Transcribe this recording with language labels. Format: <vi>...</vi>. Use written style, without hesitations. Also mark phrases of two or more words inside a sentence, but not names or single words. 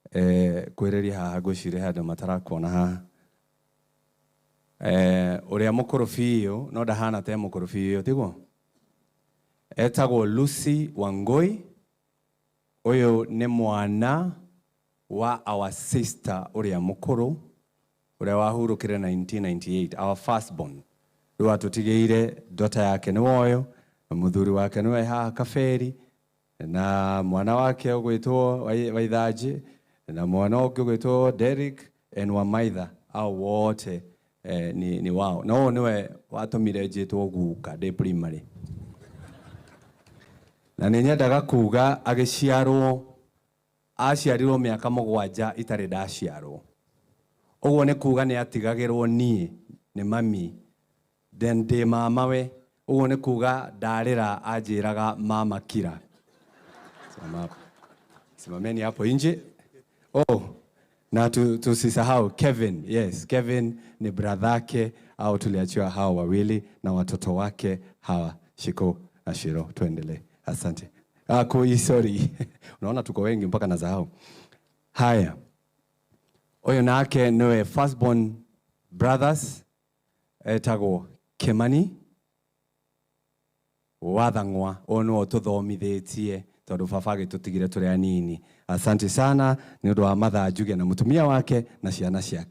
<ki>kwĩrĩria haha ngwĩciria handũ matarakuona haha. Ũrĩa mũkũrũ biũ no ndahana ta mũkũrũ biũ tiguo. Etagwo Lucy Wangui. Ũyũ nĩ mwana wa</ki> <en>our sister</en> <ki>ũrĩa mũkũrũ ũrĩa wahurũkire 1998,</ki> <en>our firstborn.</en> <ki>Rĩu atũtigĩire daughter yake nĩ woyo, na mũthuri wake nĩwe haha Kaberi, na mwana wake ũgwĩtwo Waithaji, na mwana ũngĩ ũgwĩtwo Derek and Wamaitha.</ki> <sw>Au wote ni wao.</sw> <ki>Na ũũ nĩwe watũmire njĩtwo guka ndĩ primary. Na nĩnyendaga kuga aciarirwo mĩaka 7 itarĩ ndaciarwo. Ũguo nĩ kuga nĩ atigagĩrwo niĩ nĩ mami, then ndĩ mamawe. Ũguo nĩ kuga ndarĩra anjĩraga mama kira.</ki> <sw>Simameni hapo nje. Na tusisahau Kevin. Yes, Kevin ni bradhake au tuliachiwa hawa wawili na watoto wake hawa Shiko na Shiro. Tuendelee. Asante. Sorry. Unaona tuko wengi mpaka nasahau. Haya.</sw> <ki>Oyo nake niwe</ki> <en>firstborn brothers</en> <ki>etagwo Kimani wa Thangwa. Ono tuthomithitie tondu baba agĩtũtigire tũrĩ anini. Asante sana nĩ ũndũ wa Matha Juge na mũtumia wake na ciana ciake.</ki>